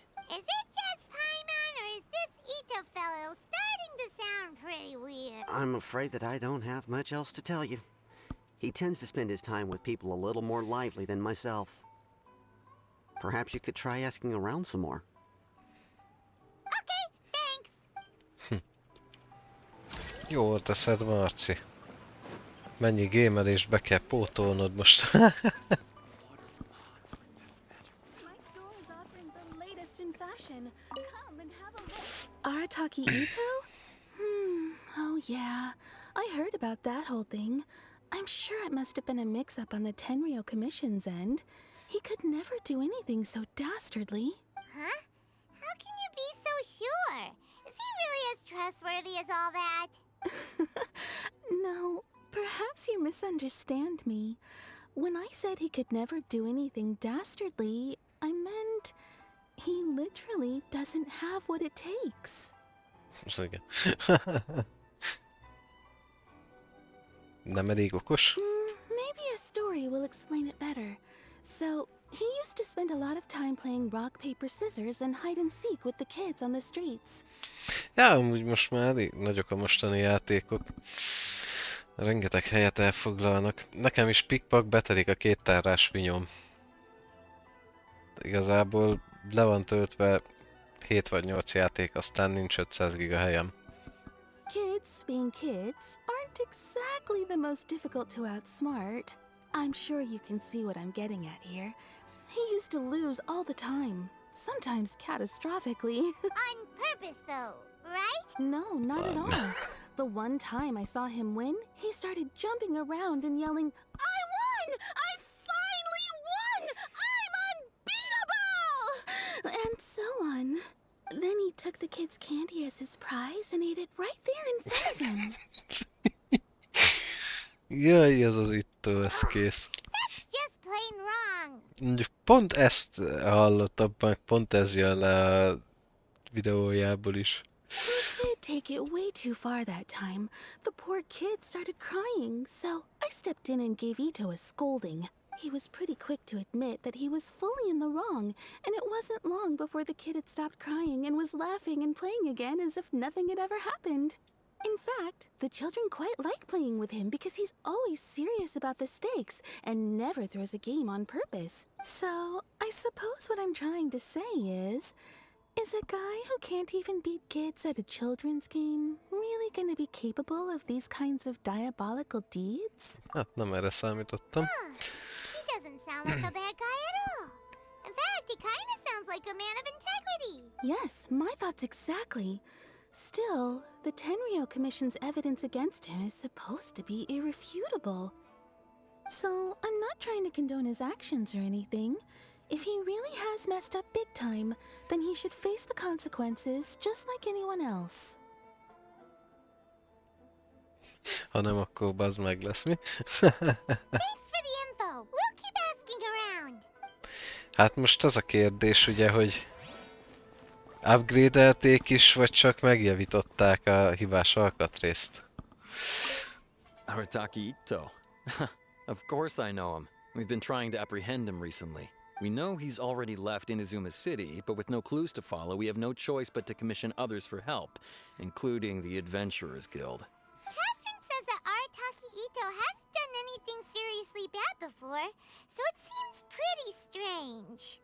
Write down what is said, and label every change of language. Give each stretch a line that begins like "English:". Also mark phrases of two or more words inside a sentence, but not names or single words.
English: Is it just Paimon, or is this Ito fellow starting to sound pretty weird? I'm afraid that I don't have much else to tell you. He tends to spend his time with people a little more lively than myself. Perhaps you could try asking around some more. Okay, thanks.
Hungarian: Jól teszed, Marci. Mennyi gémelést be kell pótolnod most.
English: My store is offering the latest in fashion. Come and have a look. Arataki Ito? Oh yeah. I heard about that whole thing. I'm sure it must have been a mix-up on the Tenryou Commission's end. He could never do anything so dastardly. Huh? How can you be so sure? Is he really as trustworthy as all that? No, perhaps you misunderstand me. When I said he could never do anything dastardly, I meant he literally doesn't have what it takes.
Hungarian: Most igen. Nem elég okos?
English: Maybe a story will explain it better. So, he used to spend a lot of time playing rock, paper, scissors and hide and seek with the kids on the streets.
Hungarian: Ja, amúgy most már elég nagyok a mostani játékok. Rengeteg helyet elfoglalnak. Nekem is pikpak betelik a két tárrás vinyom. Igazából le van töltve 7 vagy 8 játék, aztán nincs 500 giga helyem.
English: Kids being kids aren't exactly the most difficult to outsmart. I'm sure you can see what I'm getting at here. He used to lose all the time, sometimes catastrophically. On purpose, though, right? No, not at all. The one time I saw him win, he started jumping around and yelling, "I won! I finally won! I'm unbeatable!" And so on. Then he took the kid's candy as his prize and ate it right there in front of him.
Hungarian: Jaj, ez az Ittó, ez kész.
English: That's just plain wrong.
Hungarian: Mondjuk pont ezt hallottam, meg pont ez jön le a videójából is.
English: He did take it way too far that time. The poor kid started crying, so I stepped in and gave Ito a scolding. He was pretty quick to admit that he was fully in the wrong, and it wasn't long before the kid had stopped crying and was laughing and playing again as if nothing had ever happened. In fact, the children quite like playing with him because he's always serious about the stakes and never throws a game on purpose. So, I suppose what I'm trying to say is a guy who can't even beat kids at a children's game really gonna be capable of these kinds of diabolical deeds?
Hungarian: Hát nem erre számítottam.
English: He doesn't sound like a bad guy at all. In fact, he kind of sounds like a man of integrity. Yes, my thoughts exactly. Still, the Tenryo Commission's evidence against him is supposed to be irrefutable. So, I'm not trying to condone his actions or anything. If he really has messed up big time, then he should face the consequences just like anyone else.
Hungarian: Ha nem, akkor bazd meg lesz mi.
English: Thanks for the info. We'll keep asking around.
Hungarian: Hát most az a kérdés ugye, hogy upgrade-elték is, vagy csak megjavították a hibás alkatrészt.
English: Arataki Itto. Of course I know him. We've been trying to apprehend him recently. We know he's already left Inazuma City, but with no clues to follow, we have no choice but to commission others for help, including the Adventurers Guild. Catherine says that Arataki Ito hasn't done anything seriously bad before, so it seems pretty strange.